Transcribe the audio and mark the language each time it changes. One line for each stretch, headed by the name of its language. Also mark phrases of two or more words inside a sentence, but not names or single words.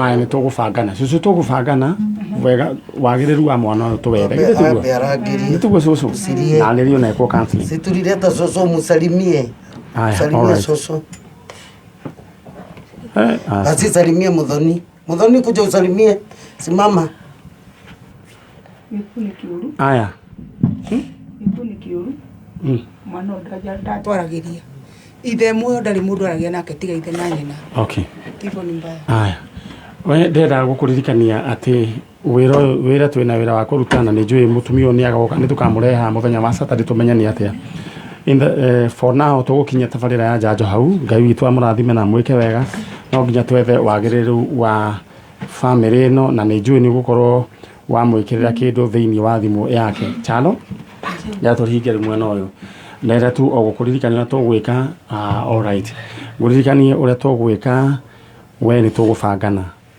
Kikuyu: Nĩ tũgũbangana. Cũcũ tũgũbangana wega wagĩrĩru wa mwana ũyũ tũwere. Nĩ tũgũ cũcũ. Na nĩ rĩo na ekwo counseling.
Swahili: Situlileta soso msalimie. Salimia soso. Asisalimie Muthoni. Muthoni kuja usalimie. Simama.
Kikuyu: Gĩkuũ nĩ kĩũru. Aya. Gĩkuũ nĩ kĩũru. Mwana ndatwaragĩria. Ithe muoyo ndarĩ mũndũ aragia nake tiga ithe na nyina.
English: Okay.
Swahili: Hivyo ni mbaya. Aya.
Kikuyu: We ndenda gũkũririkania atĩ wĩra twĩna wĩra wa kũrutana nĩ njũĩ mũtumia ũyũ nĩ agoka nĩ tũkamũreha mũthenya wa Saturday tũmenye nĩ atĩa.
English: For now
Kikuyu: tũgũkinyia tabarĩra ya Njanjo hau. Ngai witũ amũrathime na mwĩke wega. No nginya twethe wagĩrĩru wa family ĩno na nĩ njũĩ nĩ gũkorwo wa mwĩkĩrĩra kĩndũ thĩinĩ wa thimũ yake. Chalo? Ya tũhinge rĩmwe na ũyũ. Ndĩrenda tu o gũkũririkania ũrĩa tũgwĩka.
English: All right.
Kikuyu: Ngũririkanie ũrĩa tũgwĩka. We nĩ tũgũbangana.